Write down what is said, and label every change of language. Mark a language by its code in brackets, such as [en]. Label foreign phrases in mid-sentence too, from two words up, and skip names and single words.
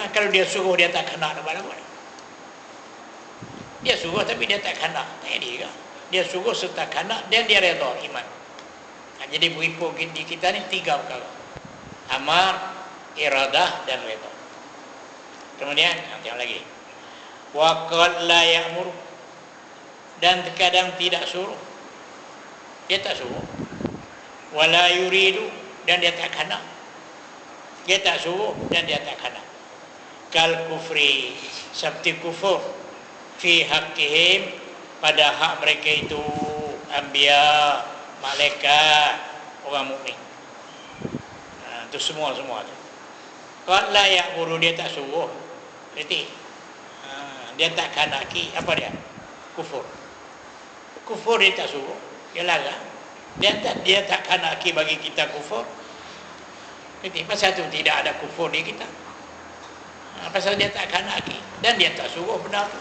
[ms] Kalau dia suruh dia tak kehendak apa-apa. Dia suruh tapi dia tak kehendak, tak jadi ke? Dia suruh serta kehendak dan dia redha iman. Jadi berimpun di kita ni tiga perkara. Amar, iradah dan redha. Kemudian tengok lagi. [ar] وقد لا يأمر, [ms] dan terkadang tidak suruh. Dia tak suruh. [ar] ولا يريد, [ms] dan dia tak kanak. Dia tak suruh dan dia tak kanak. [ar] كالكفر, [ms] seperti kufur [ar] في حقهم, [ms] pada hak mereka itu anbiya, malaikat, orang mukmin. Itu semua tu. [ar] قد لا يأمر, [ms] dia tak suruh. Berarti dia tak kanaki, apa dia? Kufur. Kufur dia tak suruh, dia larang. Dia tak kanaki bagi kita kufur. Jadi pasal tu tidak ada kufur di kita. Pasal dia tak kanaki dan dia tak suruh benar tu.